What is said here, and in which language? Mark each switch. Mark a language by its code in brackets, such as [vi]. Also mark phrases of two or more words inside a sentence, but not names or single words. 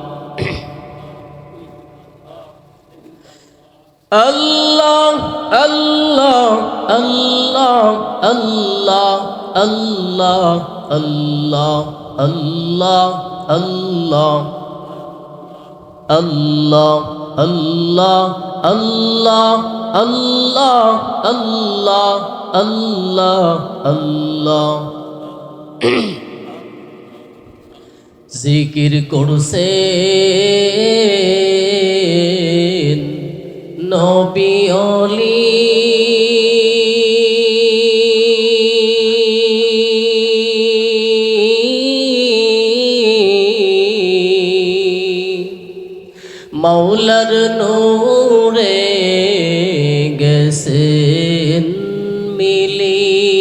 [ar] اللہ اللہ اللہ اللہ اللہ اللہ اللہ اللہ اللہ اللہ اللہ اللہ اللہ اللہ اللہ [bn] জিকির করছেন নবী ওলি মাওলার নূরে গেছেন মিলি